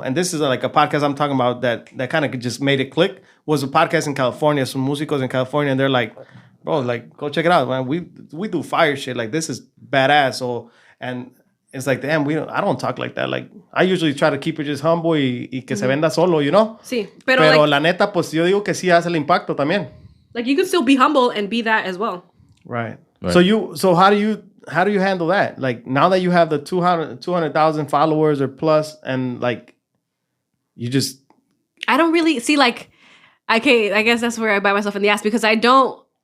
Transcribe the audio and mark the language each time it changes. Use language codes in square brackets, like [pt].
[en] And this is like a podcast I'm talking about that kind of just made it click. Was a podcast in California, some músicos in California, and they're like, bro, like, go check it out, man. We do fire shit. Like, this is badass. So, and it's like, damn, I don't talk like that. Like, I usually try to keep it just humble y que se venda solo, you know? [es] Sí. Pero like, la neta, pues yo digo que sí hace el impacto también. [en] Like, you can still be humble and be that as well. Right. Right. So how do you handle that? Like now that you have the 200,000 followers or plus, and like you just I don't really see like. Okay, I guess that's where I bite myself in the ass because I don't.